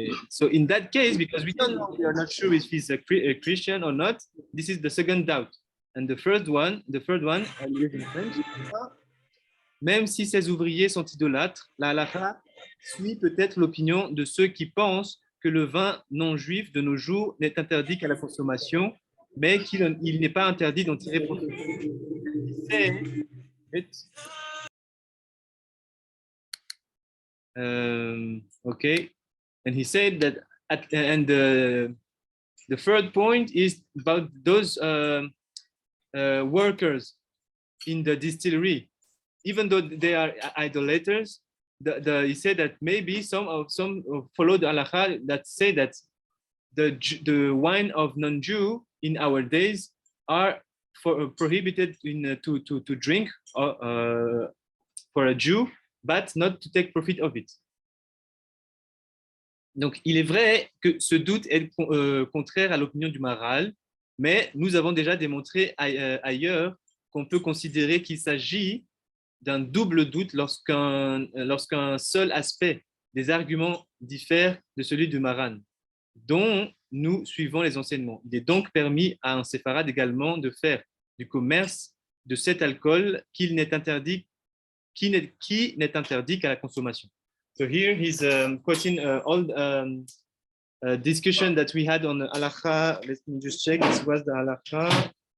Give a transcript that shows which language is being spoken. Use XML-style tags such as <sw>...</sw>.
<en>So in that case, because we don't know, we are not sure if he's a Christian or not, this is the second doubt. And the third one, I'll read in French.</en> <fr>Même si ces ouvriers sont idolâtres, la halakha suit peut-être l'opinion de ceux qui pensent que le vin non juif de nos jours n'est interdit qu'à la consommation, mais qu'il n'est pas interdit d'en tirer profit.</fr> <en>Okay, and he said that the third point is about those workers in the distillery. Even though they are idolaters, he said that maybe some follow the halakha that say that the wine of non-Jew in our days are prohibited to drink for a Jew, but not to take profit of it.</en> <fr>Donc, il est vrai que ce doute est contraire à l'opinion du Maharal, mais nous avons déjà démontré ailleurs qu'on peut considérer qu'il s'agit d'un double doute lorsqu'un seul aspect des arguments diffère de celui du Maran, dont nous suivons les enseignements. Il est donc permis à un séfarade également de faire du commerce de cet alcool qui n'est interdit qu'à la consommation.</fr> <en>So here he's quoting all discussion that we had on the halakha. Let me just check. This was the halakha.</en>